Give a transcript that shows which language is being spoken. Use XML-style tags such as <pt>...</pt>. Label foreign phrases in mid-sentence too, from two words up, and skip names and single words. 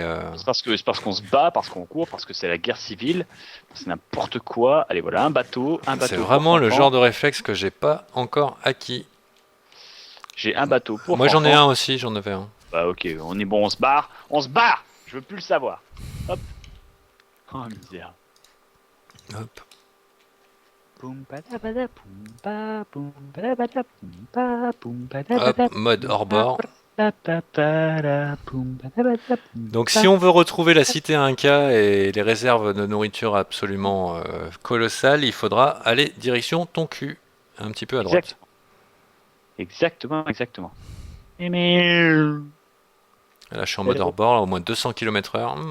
<fr>C'est parce qu'on se bat, parce qu'on court, parce que c'est la guerre civile, c'est n'importe quoi. Allez, voilà, un bateau. C'est Pour vraiment le Fanfan. genre de réflexe que j'ai pas encore acquis. J'ai un bateau pour Moi, j'en ai Fanfan. un aussi, j'en avais un. Bah ok, on est bon, on se barre. On se barre. Je veux plus le savoir. Hop. Oh misère. Hop. Poum, padabada, poum, pa, poum, padabada, poum, pa, poum, padabada, Hop, mode hors bord. pa, pa, para, poum, padabada, poum, Donc, pa. si on veut retrouver la cité Inca et les réserves de nourriture absolument colossales, il faudra aller direction Tonku, un petit peu à droite. Exactement. Et mais... Là, je suis en mode hors bord, là, au moins 200 km/h.</fr>